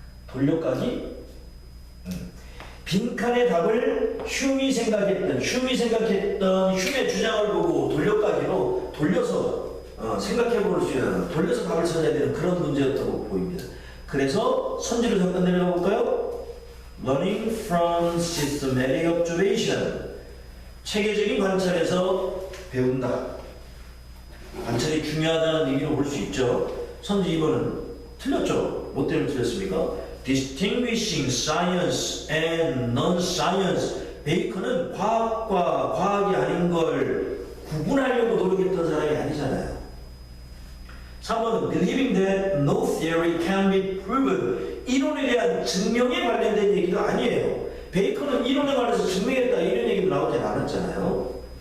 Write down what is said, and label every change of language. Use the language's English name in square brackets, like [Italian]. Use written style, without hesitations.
[Korean] 돌려까기. 빈칸의 답을 휴미 생각했던 휴미의 주장을 보고 돌려까기로 돌려서 생각해 볼 수 있는, 돌려서 답을 찾아야 되는 그런 문제였다고 보입니다. 그래서 선지를 잠깐 내려가 볼까요? [English] Learning from systematic observation. [Korean] 체계적인 관찰에서 배운다. 관찰이 중요하다는 얘기로 볼 수 있죠. 선지 2번은 틀렸죠. 뭐 때문에 틀렸습니까? [English] Distinguishing science and non-science. [Korean] 베이컨은 과학과 과학이 아닌 걸 구분하려고 노력했던 사람이 아니잖아요. [English] 3번은 Believing that no theory can be proven. [Korean] 이론에 대한 증명에 관련된 얘기가 아니에요. 베이컨은 이론에 관해서 증명했다 이런 얘기도 나오지 않았잖아요.